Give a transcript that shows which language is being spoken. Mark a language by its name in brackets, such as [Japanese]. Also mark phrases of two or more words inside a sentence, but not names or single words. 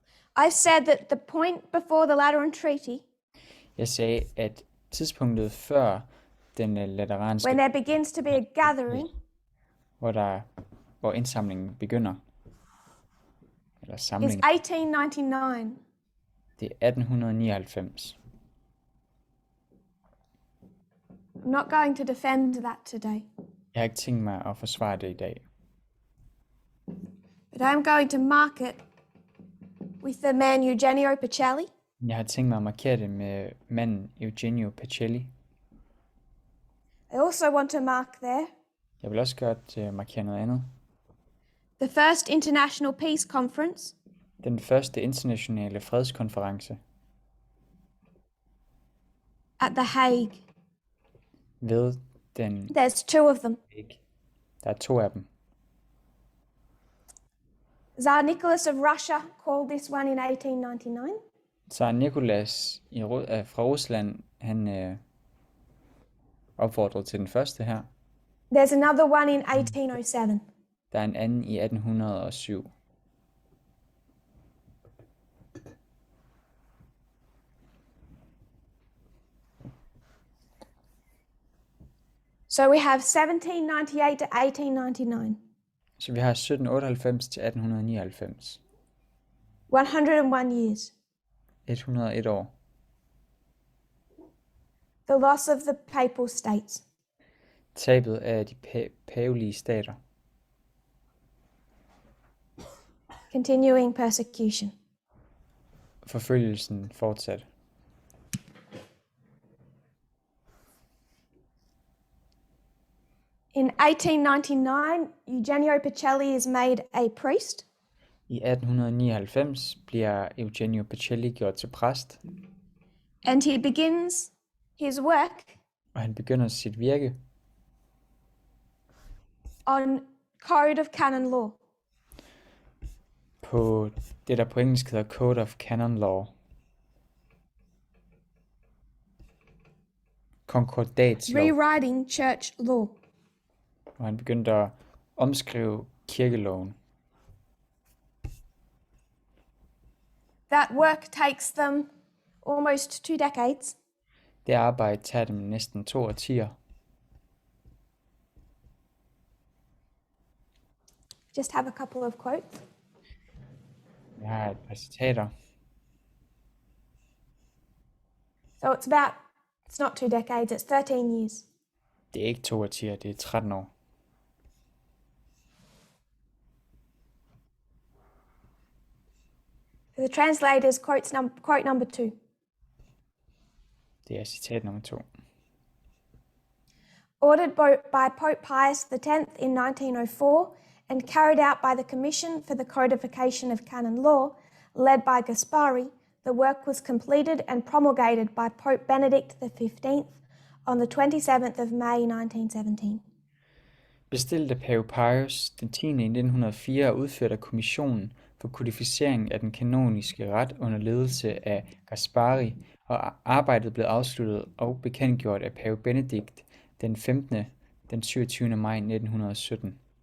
[English] I said that the point before the Lateran Treaty, [Danish] Jeg sagde, at tidspunktet før den [English] when [Danish] lateranske, [English] there begins to be a gathering, [Danish] hvor indsamlingen begynder, eller [English] is [Danish] samlingen, 1899. det er 1899. [English] I'm not going to defend that today, [Danish] Jeg har ikke tænkt mig at forsvare det i dag, [English] but I'm going to mark it with the man Eugenio Pacelli, [Danish] men jeg har tænkt mig at markere det med manden Eugenio Pacelli. [English] I also want to mark there [Danish] Jeg vil også godt markere noget andet. [English] the first International Peace Conference [Danish] Den første internationale fredskonference [English] at The Hague. [Danish] ved den [English] There's two of them. [Danish] Hague. Der er 2 af dem. [English] Tsar Nicholas of Russia called this one in 1899. [Danish] Tsar Nicholas fra Rusland, han opfordrede til den første her. [English] There's another one in 1807. [Danish] Der er en anden i 1807. [English] So we have 1798 to 1899, [Danish] Så vi har 1798 til 1899. [English] 101 years. [Danish] 101 år. [English] The loss of the Papal States. [Danish] Tabet af de pavelige stater. [English] Continuing persecution. [Danish] Forfølgelsen fortsatte. [English] In 1899, Eugenio Pacelli is made a priest. [Danish] I 1899 bliver Eugenio Pacelli gjort til præst, [English] And he begins his work [Danish] og han begynder sit virke [English] on Code of Canon Law. [Danish] på det, der på engelsk hedder Code of Canon Law. Konkordatslov. [English] Rewriting church law. [Danish] Og han begyndte at omskrive kirkeloven. [English] That work takes them almost 2 decades. [Danish] Det arbejde tager dem næsten 2 årtier. [English] Just have a couple of quotes. [Danish] Jeg har et par citater. [English] So it's not 2 decades, it's 13 years. [Danish] Det er ikke 2 årtier, det er 13 år. [English] For the translators, quote number 2. [Danish] Det er citat nummer 2. [English] Ordered by Pope Pius X in 1904 and carried out by the Commission for the Codification of Canon Law, led by Gaspari, the work was completed and promulgated by Pope Benedict XV on the 27th of May 1917. [Danish] Bestilt af pave Pius den 10. i 1904 og udført af Kommissionen for kodificering af den kanoniske ret under ledelse af Gaspari, og arbejdet blev afsluttet og bekendtgjort af pave Benedikt den 15. den 27. maj 1917.